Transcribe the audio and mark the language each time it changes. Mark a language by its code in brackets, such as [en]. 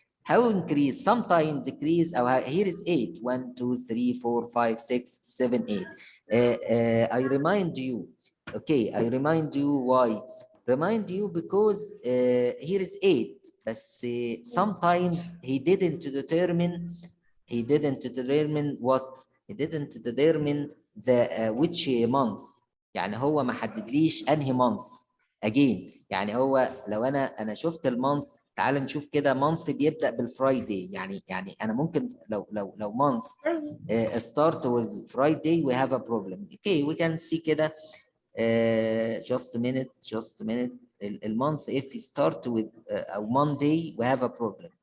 [en] How increase? Sometimes decrease. أو here is 8. 1 2 3 4 5 6 7 8. I remind you. Okay, I remind you why. Remind you because here is 8. But sometimes he didn't determine. He didn't determine what? He didn't determine the which month. [ar] يعني هو ما حددليش انهي month. Again يعني هو لو انا شفت المانث، تعال نشوف كده month بيبدأ بالفرايداي. يعني انا ممكن لو [en] month start with Friday we have a problem. Okay, we can see كده just a minute. المانث if we start with أو Monday we have a problem.